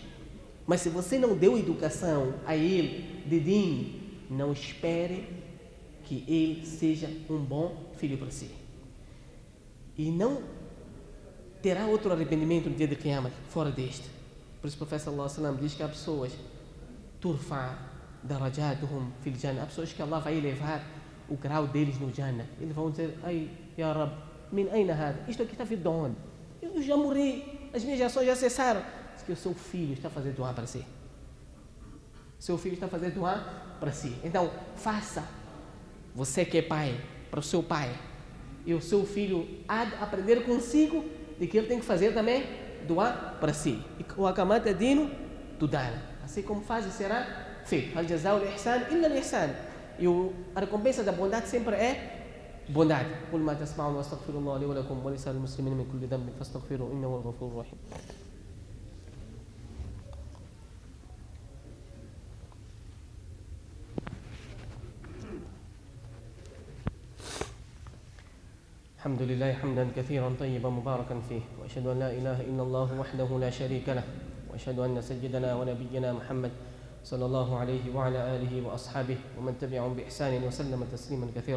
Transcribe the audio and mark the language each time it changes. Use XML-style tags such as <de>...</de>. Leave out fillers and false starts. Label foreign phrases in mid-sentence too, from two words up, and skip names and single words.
<pt>Mas se você não deu educação a ele de din, não espere que ele seja um bom filho para si. E não terá outro arrependimento no dia de Qiyamah, fora deste. Por isso o profeta</pt> <ar>صلى الله عليه وسلم</ar> <pt>diz que há pessoas</pt> <ar>ترفع درجاتهم في الجنة,</ar> <pt>há pessoas que Allah vai elevar o grau deles no Jannah. Eles vão dizer:</pt> <ar>ai, يا رب من أين هذا?</ar> <pt>Isto aqui está vindo de onde? Eu já morri, as minhas ações já cessaram. que o seu filho está fazendo doar para si. Seu filho está fazendo doar para si. Então, faça. Você que é pai, para o seu pai. E o seu filho há de aprender consigo de que ele tem que fazer também doar para si. E o akamata dino do dana. Assim como faz e será feito.</pt> <ar>الجزاء الإحسان إلا الإحسان.</ar> <pt>E a recompensa da bondade sempre é bondade.</pt> <ar>قل ما تسمعون واستغفر الله لي ولكم ولسائر المسلمين من كل ذنب فاستغفروه إنه هو الغفور الرحيم. الحمد لله حمدا كثيرا طيبا مباركا فيه، وأشهد أن لا إله إلا الله وحده لا شريك له، وأشهد أن سيدنا ونبينا محمد صلى الله عليه وعلى آله وأصحابه ومن تبعهم بإحسان وسلم تسليما كثيرا.</ar>